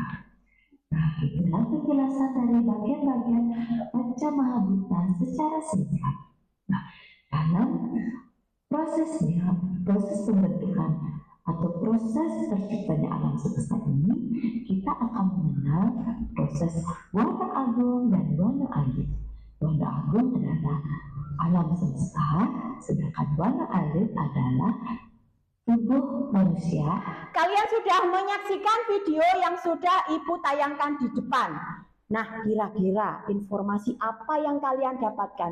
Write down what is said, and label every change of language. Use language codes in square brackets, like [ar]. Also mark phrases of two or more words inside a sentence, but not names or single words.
[id] Nah, itulah penjelasan dari bagian-bagian panca mahaputta secara singkat. Nah, dalam proses pembentukan atau proses terciptanya alam semesta ini, kita akan mengenal proses buana agung dan buana alit. Buana agung adalah alam semesta, sedangkan buana alit adalah tubuh manusia. Kalian sudah menyaksikan video yang sudah Ibu tayangkan di depan. Nah, kira-kira informasi apa yang kalian dapatkan?